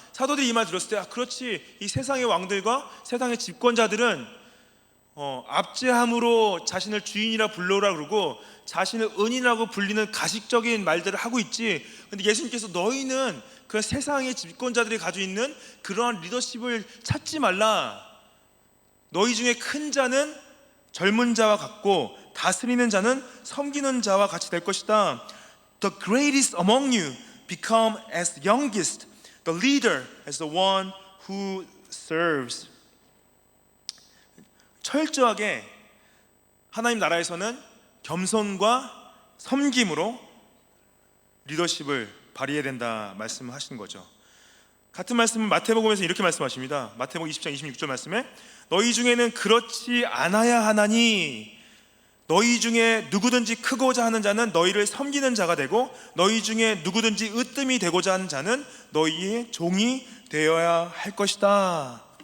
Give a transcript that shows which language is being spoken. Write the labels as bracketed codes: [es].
[ko] 사도들이 이 말 들었을 때 그렇지, 이 세상의 왕들과 세상의 집권자들은 압제함으로 자신을 주인이라 불러라 그러고 자신을 은인이라고 불리는 가식적인 말들을 하고 있지. 근데 예수님께서 너희는 그 세상의 집권자들이 가지고 있는 그러한 리더십을 찾지 말라. 너희 중에 큰 자는 젊은 자와 같고 다스리는 자는 섬기는 자와 같이 될 것이다. [en] The greatest among you become as youngest, the leader as the one who serves. [ko] 철저하게 하나님 나라에서는 겸손과 섬김으로 리더십을 발휘해야 된다 말씀하신 거죠. 같은 말씀은 마태복음에서 이렇게 말씀하십니다. 마태복음 20장 26절 말씀에 너희 중에는 그렇지 않아야 하나니 너희 중에 누구든지 크고자 하는 자는 너희를 섬기는 자가 되고 너희 중에 누구든지 으뜸이 되고자 하는 자는 너희의 종이 되어야 할 것이다.